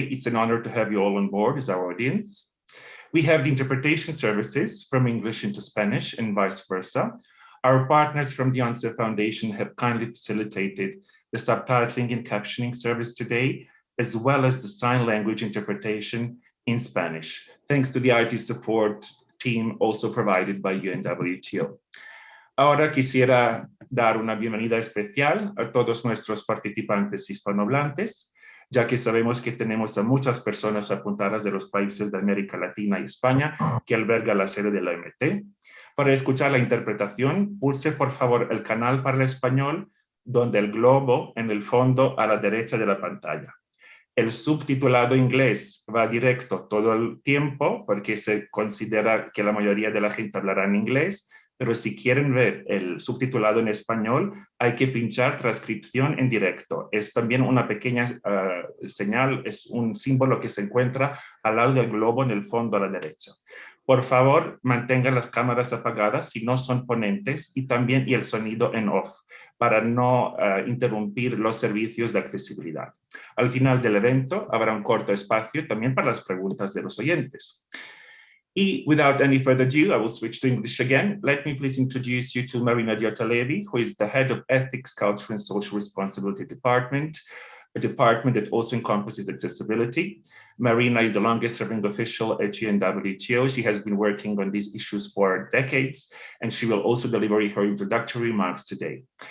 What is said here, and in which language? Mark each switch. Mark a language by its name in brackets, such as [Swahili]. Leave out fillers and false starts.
[English] It's an honor to have you all on board as our audience. We have the interpretation services from English into Spanish and vice versa. Our partners from the ONCE Foundation have kindly facilitated the subtitling and captioning service today, as well as the sign language interpretation in Spanish, thanks to the IT support team also provided by UNWTO. [Spanish] Ahora quisiera dar una bienvenida especial a todos nuestros participantes hispanohablantes, ya que sabemos que tenemos a muchas personas apuntadas de los países de América Latina y España que alberga la sede de la OMT. Para escuchar la interpretación, pulse por favor el canal para el español, donde el globo en el fondo a la derecha de la pantalla. El subtitulado inglés va directo todo el tiempo porque se considera que la mayoría de la gente hablará en inglés, pero si quieren ver el subtitulado en español, hay que pinchar transcripción en directo. Es también una pequeña señal, es un símbolo que se encuentra al lado del globo en el fondo a la derecha. Por favor, mantengan las cámaras apagadas si no son ponentes y también el sonido en off para no interrumpir los servicios de accesibilidad. Al final del evento habrá un corto espacio también para las preguntas de los oyentes. [English] Y without any further ado, I will switch to English again. Let me please introduce you to Marina Diotalevi, who is the head of Ethics, Culture and Social Responsibility Department, a department that also encompasses accessibility. Marina is the longest serving official at UNWTO. She has been working on these issues for decades, and she will also deliver her introductory remarks today.